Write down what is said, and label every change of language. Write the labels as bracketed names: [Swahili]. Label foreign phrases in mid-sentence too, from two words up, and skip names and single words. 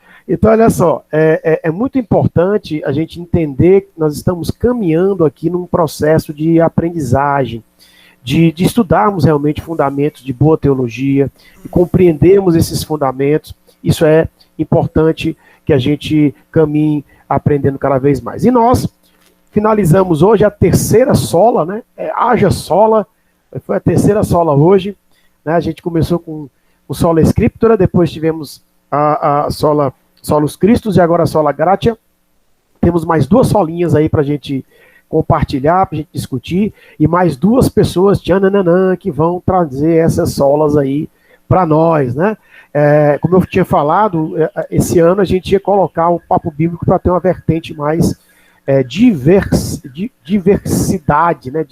[Portuguese] Então, olha só, é muito importante a gente entender que nós estamos caminhando aqui num processo de aprendizagem, de estudarmos realmente fundamentos de boa teologia, e compreendermos esses fundamentos. Isso é importante que a gente caminhe aprendendo cada vez mais. E nós finalizamos hoje a terceira sola, né? Haja sola, foi a terceira sola hoje, né? A gente começou com o [Latin] sola scriptura, [Portuguese] depois tivemos a [Latin] sola Solus Christus [Portuguese] e agora a [Latin] sola gratia. [Portuguese] Temos mais duas solinhas aí para a gente compartilhar, para a gente discutir, e mais duas pessoas, tchananã, que vão trazer essas solas aí para nós, né? Como eu tinha falado, esse ano a gente ia colocar o papo bíblico para ter uma vertente mais diversidade, né?